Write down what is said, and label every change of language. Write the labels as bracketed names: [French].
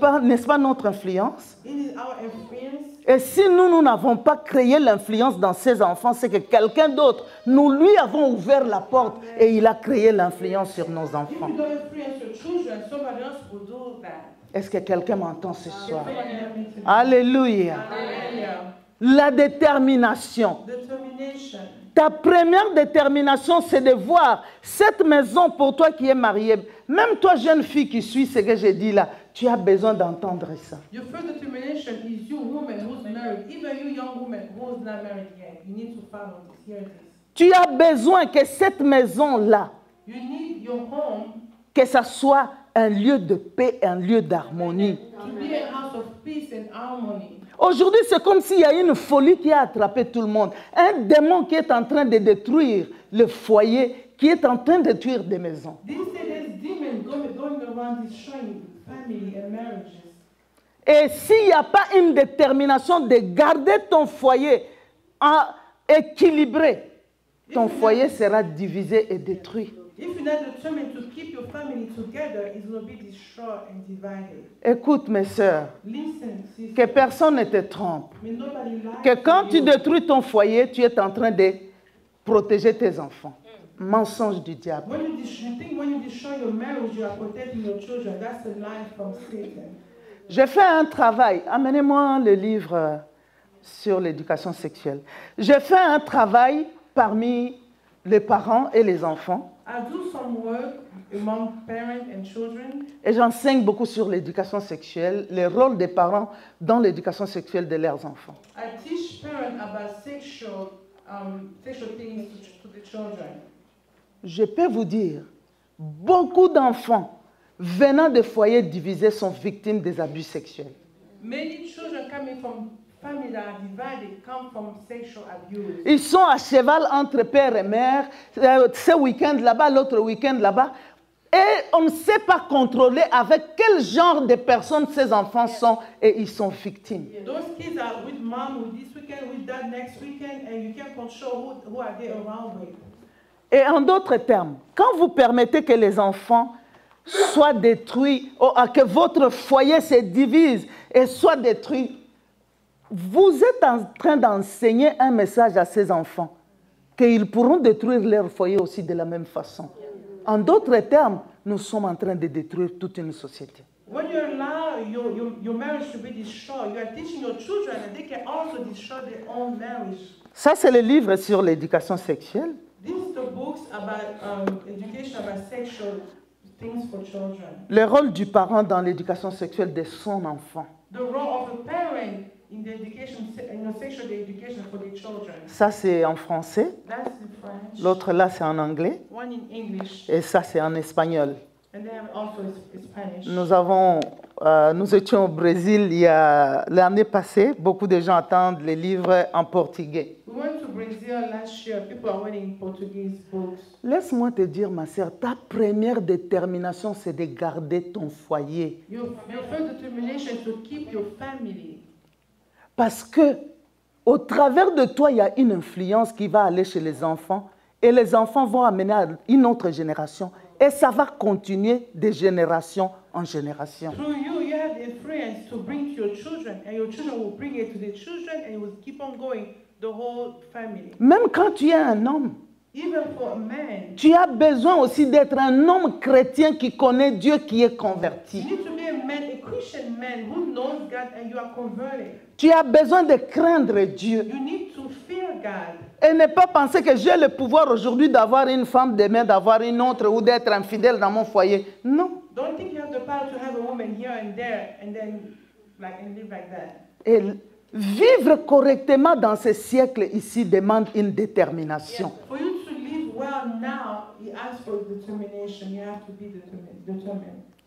[French] N'est-ce pas notre influence? [English] Isn't our influence? [French] Et si nous n'avons pas créé l'influence dans ces enfants, c'est que quelqu'un d'autre, nous lui avons ouvert la porte et il a créé l'influence sur nos [English] If [French] enfants. [English] you don't influence your children, somebody else will do that. [French] Est-ce que quelqu'un m'entend ce soir? [English] Somebody help me today. [French] Alléluia. [English] Hallelujah. [French] La détermination. [English] Determination. [French] Ta première détermination, c'est de voir cette maison pour toi qui es mariée. Même toi, jeune fille qui suis ce que j'ai dit là, tu as besoin d'entendre ça. [English] Your first determination is you, woman who's married. Even you, young woman who's not married yet. You need to follow this. Hear this. [French] Tu as besoin que cette maison-là, [English] You need your home [French] que ça soit un lieu de paix, un lieu d'harmonie. [English] to be a house of peace and harmony. [French] Aujourd'hui, c'est comme s'il y a une folie qui a attrapé tout le monde. Un démon qui est en train de détruire le foyer, qui est en train de détruire des maisons. [English] These days, there's demons going around destroying family and marriages. [French] Et s'il n'y a pas une détermination de garder ton foyer équilibré, ton foyer sera divisé et détruit. [English] If you're not determined to keep your family together, it's going to be destroyed and divided. [French] Écoute mes sœurs, [English] Listen, sister. [French] que personne ne te trompe. [English] May nobody lie [French] Que quand [English] to [French] tu [English] you. [French] détruis ton foyer, tu es en train de protéger tes enfants. Mensonge du diable. [English] When you destroy your marriage, you are protecting your children. That's a lie from Satan. [French] J'ai fait un travail. Amenez-moi le livre sur l'éducation sexuelle. J'ai fait un travail parmi les parents et les enfants. [English] I do some work among parents and children. [French] Et j'enseigne beaucoup sur l'éducation sexuelle, le rôle des parents dans l'éducation sexuelle de leurs enfants. [English] I teach parents about sexual things to the children. [French] Je peux vous dire, beaucoup d'enfants venant de foyers divisés sont victimes des abus sexuels. [English] Many children coming from families that are divided come from sexual abuse. [French] Ils sont à cheval entre père et mère, ce week-end là-bas, l'autre week-end là-bas. Et on ne sait pas contrôler avec quel genre de personnes ces enfants sont et ils sont victimes. [English] Those kids are with mom, with this weekend, with that next weekend, and you can't control who are they around with. [French] Et en d'autres termes, quand vous permettez que les enfants soient détruits, ou que votre foyer se divise et soit détruit, vous êtes en train d'enseigner un message à ces enfants qu'ils pourront détruire leur foyer aussi de la même façon. En d'autres termes, nous sommes en train de détruire toute une société. [English] When you allow your marriage to be destroyed, you are teaching your children that they can also destroy their own marriage. [French] Ça, c'est le livre sur l'éducation sexuelle. [English] These are the books about education about sexual things for children. [French] Le rôle du parent dans l'éducation sexuelle de son enfant. [English] The role of a parent in the education, in the sexual education for the children. [French] Ça, c'est en français. [English] That's in French. [French] L'autre, là, c'est en anglais. [English] One in English. [French] Et ça, c'est en espagnol. [English] And then also Spanish. [French] Nous étions au Brésil l'année passée. Beaucoup de gens attendent les livres en portugais. [English] We went to Brazil last year. People are waiting Portuguese books. [French] Laisse-moi te dire, ma sœur, ta première détermination, c'est de garder ton foyer. [English] Your first determination is to keep your family. [French] Parce que au travers de toi, il y a une influence qui va aller chez les enfants et les enfants vont amener à une autre génération et ça va continuer de génération en génération. [English] Through you, you have the influence to bring to your children, and your children will bring it to their children, and it will keep on going, the whole family. [French] Même quand tu es un homme, [English] Even for a man, [French] tu as besoin aussi d'être un homme chrétien qui connaît Dieu, qui est [English] you [French] converti. [English] need to be a man, a Christian man who knows God and you are converted. [French] Tu as besoin de craindre Dieu [English] You need to fear God. [French] et ne pas penser que j'ai le pouvoir aujourd'hui d'avoir une femme, demain d'avoir une autre ou d'être infidèle dans mon foyer. Non. [English] Don't think you have the power to have a woman here and there and then and live like that. [French] Et vivre correctement dans ce siècle ici demande une détermination. [English] Yes. For you to live well now, you ask for determination. You have to be determined.